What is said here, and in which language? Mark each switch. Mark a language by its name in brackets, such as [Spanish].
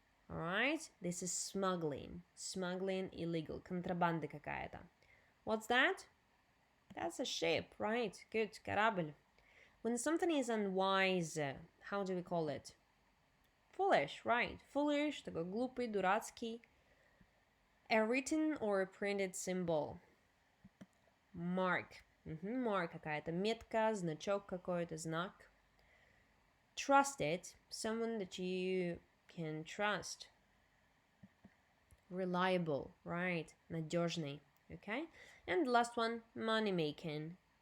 [English] All right. This is smuggling. Smuggling, illegal. [Russian] Контрабанда какая-то. [English] What's that? That's a ship, right? Good. [Russian] Корабль. [English] When something is unwise, how do we call it? Foolish, right? [Russian] Foolish, такой глупый, дурацкий. [English] A written or printed symbol. Mark. [Russian] Mark какая-то метка, значок какой-то, знак. [English] Trusted, someone that you can trust. Reliable, right? [Russian] Надежный, [English] okay? And the last one, money making.